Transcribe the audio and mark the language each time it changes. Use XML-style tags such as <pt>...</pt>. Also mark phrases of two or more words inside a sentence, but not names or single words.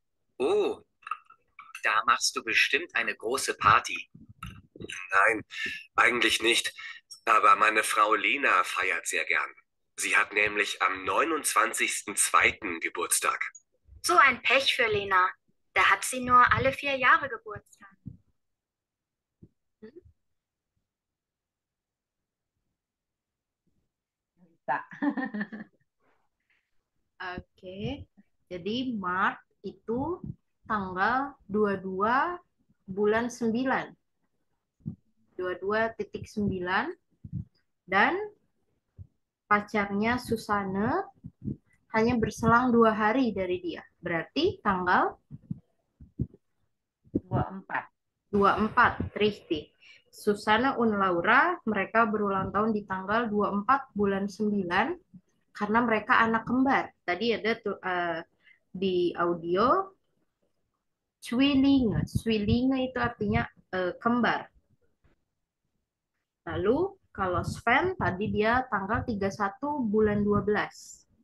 <de>Oh, da machst du bestimmt eine große Party. Nein, eigentlich nicht. Aber meine Frau Lena feiert sehr gern. Sie hat nämlich am 29.02. Geburtstag. So ein Pech für Lena. Da hat sie nur alle 4 Jahre Geburtstag.</de> <id>Bisa. Oke. Jadi Maret itu tanggal 22 bulan 9. 22.9 dan pacarnya Susanne hanya berselang 2 hari dari dia. Berarti tanggal 24. 24,</id> <de>richtig. Susanne und Laura,</de> <id>mereka berulang tahun di tanggal 24 bulan 9 karena mereka anak kembar. Tadi ada di audio Zwillinge. Zwillinge itu artinya kembar. Lalu kalau Sven tadi dia tanggal 31 bulan 12.</id>